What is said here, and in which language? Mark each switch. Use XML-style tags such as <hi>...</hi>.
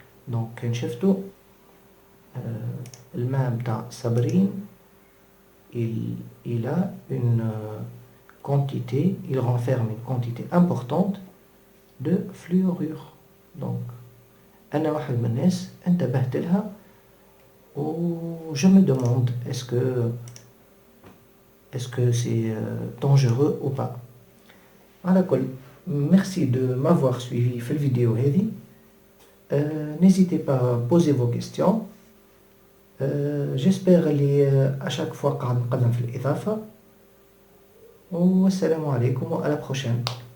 <fr>Donc</fr> <ar>شفتوا الماء بتاع صابرين</ar> <fr>il a une quantité, il renferme une quantité importante de fluorure. Donc</fr> <ar>أنا واحد من الناس انتبهت لها</ar> <fr>و je me demande est-ce que c'est dangereux ou pas.</fr> <ar>على كل</ar> <fr>merci de m'avoir suivi</fr> <ar>في الفيديو هذه.</ar> <fr>N'hésitez pas à poser vos questions. J'espère</fr> <ar>اللي</ar> <fr>à chaque fois</fr> <ar>قاعد نقدم في الإضافة. والسلام عليكم وعلى</ar> <fr>la prochaine.</fr>